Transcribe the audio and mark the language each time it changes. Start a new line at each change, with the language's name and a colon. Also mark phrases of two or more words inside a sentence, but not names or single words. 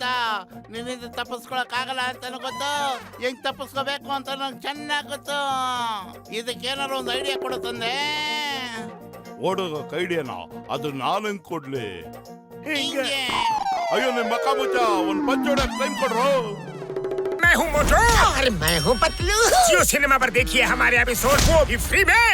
Kannada: ನಿನ್ನಿಂದ ತಪ್ಪಿಸ್ಕೊಳಕ್ ಆಗಲ್ಲ ಅಂತ ಗೊತ್ತು, ಹೆಂಗ್ ತಪ್ಪಿಸ್ಕೋಬೇಕು ಅಂತ ನಂಗೆ ಚೆನ್ನಾಗ್ ಗೊತ್ತು. ಇದಕ್ಕೇನಾರು ಒಂದು ಐಡಿಯಾ ಕೊಡು ತಂದೆ. ಓಡೋಗ ಐಡಿಯಾನ ಅದು ನಾನು ಹೆಂಗ್ ಕೊಡ್ಲಿ? ಹಿಂಗೆ. ಅಯ್ಯೋ, ನಿಮ್ ಮಕ್ಕ ಮುಚ್ಚ, ಒಂದ್ ಪಂಚೋಡಕ್ ಟೈಮ್ ಕೊಡ್ರು.
Hindi: मैं हूँ मोटू। अरे मैं हूँ पतलू। जियो सिनेमा पर देखिए हमारे एपिसोड, वो भी फ्री में।